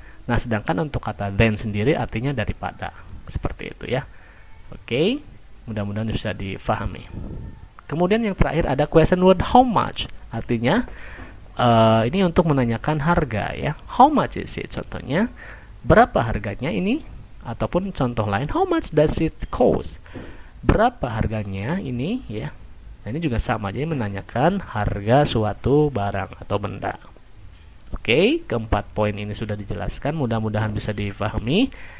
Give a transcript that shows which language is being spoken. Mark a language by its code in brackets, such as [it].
[id] Nah, sedangkan untuk kata than sendiri artinya daripada. Seperti itu ya. Oke, mudah-mudahan bisa difahami. Kemudian yang terakhir ada question word [en] how much. [id] Artinya ini untuk menanyakan harga ya. [en] How much is it? [id] Contohnya, berapa harganya ini? Ataupun contoh lain, [en] how much does it cost? [id] Berapa harganya ini ya. Nah, ini juga sama, jadi menanyakan harga suatu barang atau benda. Oke, keempat poin ini sudah dijelaskan, mudah-mudahan bisa difahami.